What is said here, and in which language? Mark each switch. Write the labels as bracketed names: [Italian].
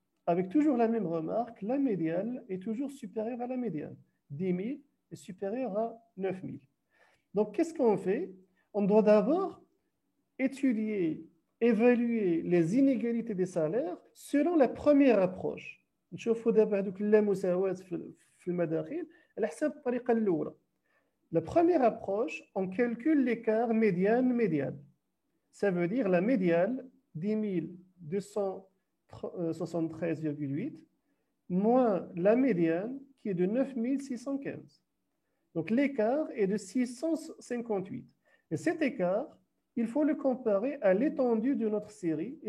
[French] Avec toujours la même remarque, la médiane est toujours supérieure à la médiane. 10 000 est supérieur à 9 000. Donc qu'est-ce qu'on fait? On doit d'abord étudier évaluer les inégalités des salaires selon la première approche. [Arabic] نشوفوا دابا هذوك اللامساواة في المداخيل على حساب الطريقة الأولى. [French] La première approche, on calcule l'écart médiane-médial. Ça veut dire la médiane, 10 273,8, moins la médiane qui est de 9 615. Donc l'écart est de 658. Et cet écart, il faut le comparer à l'étendue de notre série.